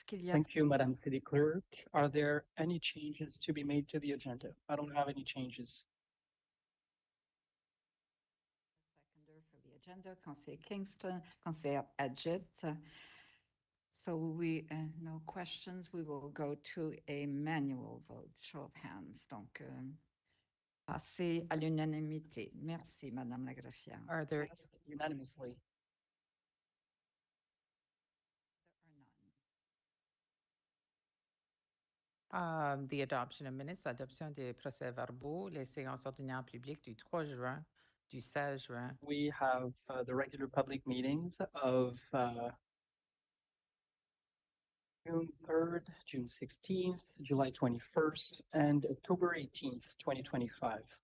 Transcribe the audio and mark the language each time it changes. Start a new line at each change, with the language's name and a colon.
English: Thank you, Madam City Clerk. Are there any changes to be made to the agenda? I don't have any changes. Seconder for the agenda, Conseil Kingston, Conseil Adjit. So no questions. We will go to a manual vote, show of hands.
French: Donc, passer à l'unanimité. Merci, Madame la greffière.
English: Are there Passed unanimously. There are none. The adoption of minutes,
French: adoption des procès-verbaux, les séances ordinaires publiques du 3 juin, du 16 juin.
English: We have the regular public meetings of June 3rd, June 16th, July 21st, and October 18th, 2025.